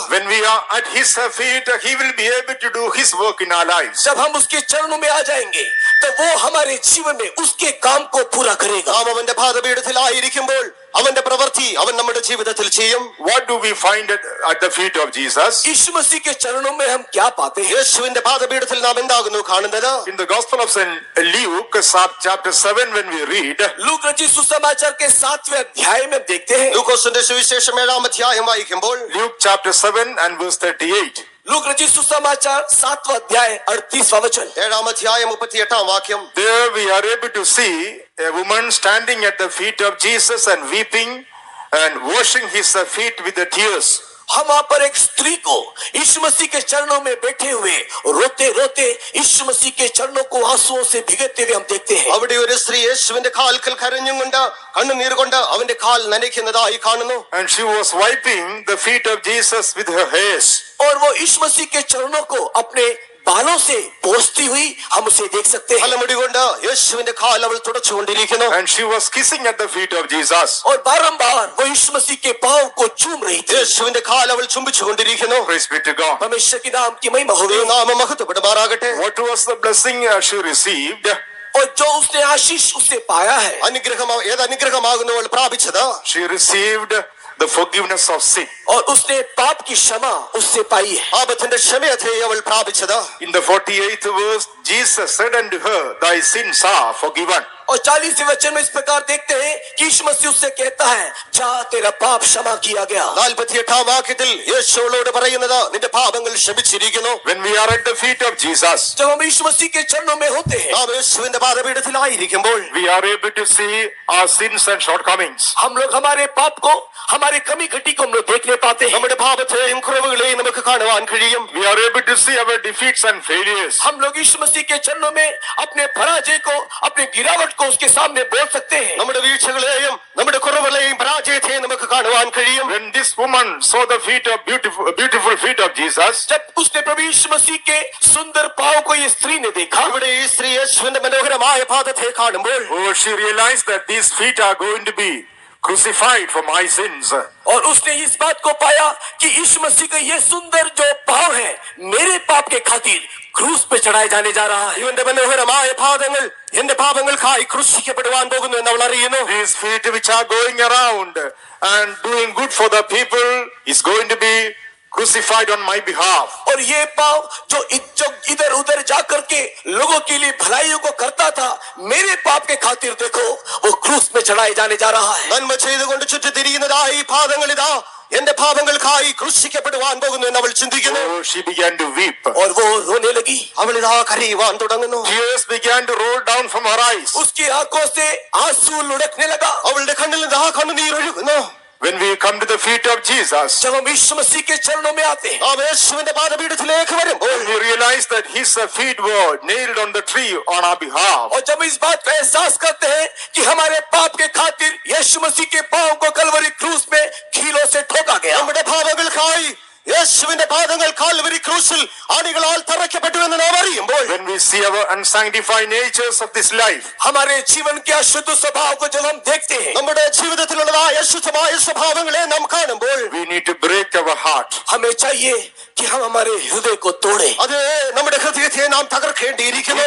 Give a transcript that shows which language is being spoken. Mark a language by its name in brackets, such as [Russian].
[English] When we are at his feet, he will be able to do his work in our lives. [Hindi] जब हम उसके चरणों में आ जाएंगे तो वो हमारे जीवन में उसके काम को पूरा करेगा [Malayalam] നാം അവന്റെ പാദപീഠത്തിലായിരിക്കുമ്പോൾ അവന്റെ പ്രവൃത്തി അവൻ നമ്മുടെ ജീവിതത്തിൽ ചെയ്യും. [English] What do we find at the feet of Jesus? [Hindi] यीशु मसीह के चरणों में हम क्या पाते हैं [Malayalam] യേശുവിന്റെ പാദപീഠത്തിൽ നാം എന്താകുന്നു കാണുന്നത്? [English] In the Gospel of St. Luke, chapter 7, when we read, [Hindi] look रचित सुसमाचार के 7वें अध्याय में देखते हैं [Malayalam] ലൂക്കോസിന്റെ സുവിശേഷം 7-ാം അധ്യായം വായിക്കുമ്പോൾ [English] Luke chapter 7 and verse 38. [Hindi] Look रचित सुसमाचार 7वां अध्याय 38वां वचन [Malayalam] 7-ാം അധ്യായം 38-ാം വാക്യം. [English] There we are able to see a woman standing at the feet of Jesus and weeping and washing his feet with the tears. [Hindi] हम वहां पर एक स्त्री को यीशु मसीह के चरणों में बैठे हुए रोते रोते यीशु मसीह के चरणों को आंसुओं से भिगोते हुए हम देखते हैं [Malayalam] അവിടെ ഒരു സ്ത്രീ യേശുവിന്റെ കാൽക്കൽ കരഞ്ഞും കൊണ്ട് കണ്ണുനീർ കൊണ്ട് അവന്റെ കാൽ നനയ്ക്കുന്നതായി കാണുന്നു. [English] And she was wiping the feet of Jesus with her hairs. [Hindi] और वो यीशु मसीह के चरणों को अपने बालों से पोंछती हुई हम उसे देख सकते हैं [Malayalam] തലമുടി കൊണ്ട് യേശുവിന്റെ കാൽ അവൾ തുടച്ചുകൊണ്ടിരിക്കുന്നു. [English] And she was kissing at the feet of Jesus. [Hindi] और बारंबार वो यीशु मसीह के पांव को चूम रही थी [Malayalam] യേശുവിന്റെ കാൽ അവൾ ചുംബിച്ചുകൊണ്ടിരിക്കുന്നു. [English] Praise be to God. [Hindi] परमेश्वर के नाम की महिमा हो [Malayalam] നാമം മഹത്വപ്പെടുമാറാകട്ടെ. [English] What was the blessing she received? [Hindi] और जो उसने आशीष उससे पाया है [Malayalam] അനുഗ്രഹം ഏത് അനുഗ്രഹമാകുന്നു അവൾ പ്രാപിച്ചത്? [English] She received the forgiveness of sin. [Hindi] और उसने पाप की क्षमा उससे पाई है [Malayalam] പാപത്തിന്റെ ക്ഷമയത്തെ അവൾ പ്രാപിച്ചത്. [English] In the 48th verse, Jesus said unto her, thy sins are forgiven. [Hindi] और 40वें वचन में इस प्रकार देखते हैं कि यीशु मसीह उससे कहता है जा तेरा पाप क्षमा किया गया [Malayalam] 48-ാം വാക്യത്തിൽ യേശുവോട് പറയുന്നത് നിന്റെ പാപങ്ങൾ ക്ഷമിച്ചിരിക്കുന്നു. [English] When we are at the feet of Jesus, [Hindi] जब हम यीशु मसीह के चरणों में होते हैं [Malayalam] നാം യേശുവിന്റെ പാദപീഠത്തിലായിരിക്കുമ്പോൾ [English] we are able to see our sins and shortcomings. [Hindi] हम लोग हमारे पाप को हमारे कमी घटी को हम लोग देखने पाते हैं [Malayalam] നമ്മുടെ പാപത്തെയും കുറവുകളെയും നമുക്ക് കാണുവാൻ കഴിയും. [English] We are able to see our defeats and failures. [Hindi] हम लोग यीशु मसीह के चरणों में अपने पराजय को अपने गिरावट को उसके सामने बोल सकते हैं [Malayalam] നമ്മുടെ വീഴ്ചകളെയും നമ്മുടെ കുറവുകളെയും പരാജയത്തെയും നമുക്ക് കാണുവാൻ കഴിയും. [English] When this woman saw the feet of beautiful feet of Jesus, [Hindi] जब उसने प्रभु यीशु मसीह के सुंदर पांव को ये स्त्री ने देखा [Malayalam] ഇവിടെ ഈ സ്ത്രീ യേശുവിന്റെ മനോഹരമായ പാദത്തെ കാണുമ്പോൾ [English] oh, she realized that these feet are going to be crucified for my sins. [Hindi] और उसने इस बात को पाया कि यीशु मसीह का ये सुंदर जो पांव है मेरे पाप के खातिर क्रूस पे चढ़ाए जाने जा रहा है। [Malayalam] ഇവന്റെ മനോഹരമായ പാദങ്ങൾ എന്റെ പാപങ്ങൾക്കായി ക്രൂശിക്കപ്പെടുവാൻ പോകുന്നു എന്ന് അവൾ അറിയുന്നു. [English] These feet which are going around and doing good for the people is going to be crucified on my behalf. [Hindi] और ये पाँव जो इधर उधर जाकर के लोगों के लिए भलाइयों को करता था, मेरे पाप के खातिर देखो वो क्रूस में चढ़ाए जाने जा रहा है। [Malayalam] നന്മ ചെയ്തുകൊണ്ട് ചുറ്റി തിരിയുന്നതായി ഈ പാദങ്ങൾ ഇതാ എന്റെ പാപങ്ങൾക്കായി ക്രൂശിക്കപ്പെടുവാൻ പോകുന്നു എന്ന് അവൾ ചിന്തിക്കുന്നു. [English] Oh, she began to weep. [Hindi] और वो रोने लगी। [Malayalam] അവൾ ഇതാ കരയുവാൻ തുടങ്ങുന്നു. [English] Tears began to roll down from her eyes. [Hindi] उसकी आंखों से आंसू लुढ़कने लगा। [Malayalam] അവളുടെ കണ്ണിൽ ഇതാ കണ്ണുനീർ ഒഴുകുന്നു. [English] When we come to the feet of Jesus, [Hindi] जब हम यीशु मसीह के चरणों में आते हैं, [Malayalam] നാം യേശുവിന്റെ പാദപീഠത്തിലേക്ക് വരുമ്പോൾ [English] we realize that his feet were nailed on the tree on our behalf. [Hindi] और जब इस बात का एहसास करते हैं कि हमारे पाप के खातिर यीशु मसीह के पांव को कलवरी क्रूस में कीलों से ठोका गया। [Malayalam] നമ്മുടെ പാപങ്ങൾക്കായി യേശുവിന്റെ പാദങ്ങൾ കാൽവരി ക്രൂശിൽ ആണികളാൽ തറയ്ക്കപ്പെട്ടു എന്ന് നാം അറിയുമ്പോൾ, [English] When we see our unsanctified natures of this life, [Hindi] हमारे जीवन के अशुद्ध स्वभाव को जब हम देखते हैं, [Malayalam] നമ്മുടെ ജീവിതത്തിലുള്ളതായ അശുദ്ധമായ സ്വഭാവങ്ങളെ നാം കാണുമ്പോൾ, [English] we need to break our heart. [Hindi] हमें चाहिए कि हम हमारे हृदय को तोड़ें। [Malayalam] അത് നമ്മുടെ ഹൃദയത്തെ നാം തകർക്കേണ്ടിയിരിക്കുന്നു.